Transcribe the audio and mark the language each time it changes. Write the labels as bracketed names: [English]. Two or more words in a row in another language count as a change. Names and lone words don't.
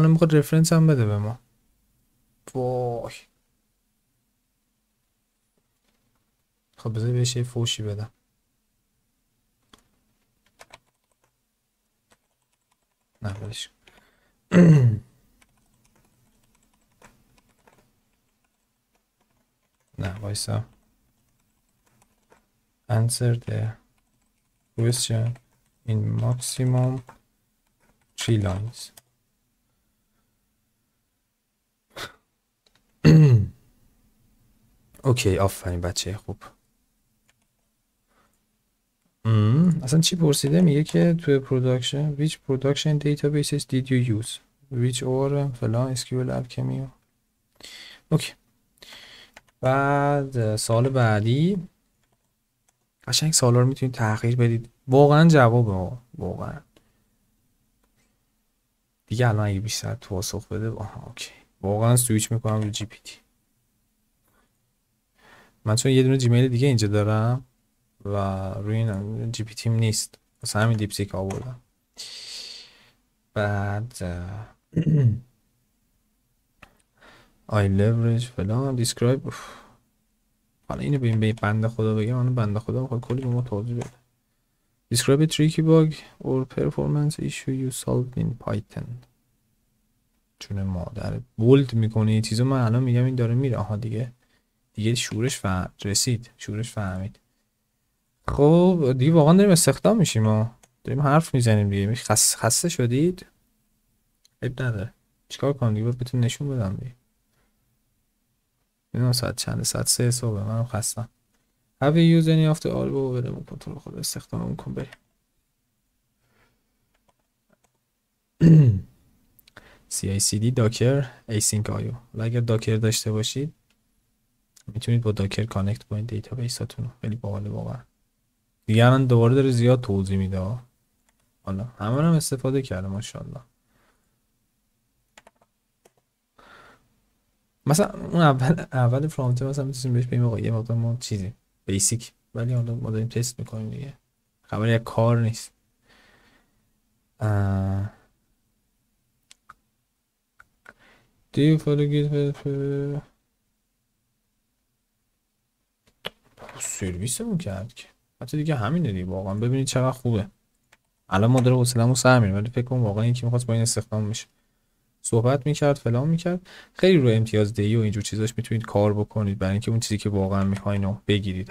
[Persian] الان میخواد رفرنس هم بده به ما. وای خب بذار بهش یه فوشی بدم. نه بلش نه وایسا. [English] answer the question in maximum 3 lines. [Persian] اوکی آفرین بچه خوب. اصلا چی پرسیده؟ میگه که توی [English] production which production databases did you use. which or فلان اسکیول الکمی. [Persian] اوکی. بعد سال بعدی قشنگ سالا رو میتونید تغییر بدید. واقعا جوابه، واقعا دیگه الان اگه بیشتر پاسخ بده اوکی، واقعا سویچ میکنم رو جی پی تی. من چون یه دونه جیمیل دیگه اینجا دارم و روی این جی پی تیم نیست، واسه همین دیپسیک آوردم. [English] بعد I leverage فلان describe. [Persian] حالا اینو ببین به بنده خدا بگم، اون بنده خدا میخواد کلی به ما توضیح بده. [English] Describe a tricky bug or performance issue you solved in Python. [Persian] چون مادر بولد میکنه یه چیزو، من الان میگم این داره میره. آها دیگه شورش رسید، شورش فهمید. خب دیگه واقعا داریم استخدام میشیم، ما داریم حرف میزنیم دیگه. خسته شدید؟ عیب نداره، چیکار کنم دیگه، بهتون نشون بدم دیگه. ببینم ساعت چنده، ساعت 3 صبح، منم خستم. [English] Have you used any of the all [Persian] بابا بریم کنترل خود استخداممون کن بریم. [English] CI/CD داکر async IO. [Persian] اگر داکر داشته باشید میتونید با داکر کانکت کنید دیتابیساتون رو. خیلی باحاله واقعا. دیگه الان دوباره داره زیاد توضیح میده. حالا همه هم استفاده کرده ماشاءالله. مثلا اون اول فرانت مثلا میتونیم بهش بگیم آقا یه مقدار ما چیزی بیسیک، ولی حالا ما داریم تست میکنیم دیگه، خبری از کار نیست. [English] Do you follow GitHub؟ [Persian] سرویسمون کرد که حتی دیگه همینه دیگه. واقعا ببینید چقدر خوبه. الان ما داره حوصله‌مون سر میره، ولی فکر کنم واقعا یکی می‌خواست با این استخدام میشه، صحبت میکرد فلان میکرد. خیلی رو امتیاز دهی و اینجور چیزاش میتونید کار بکنید برای اینکه اون چیزی که واقعا میخواین رو بگیرید.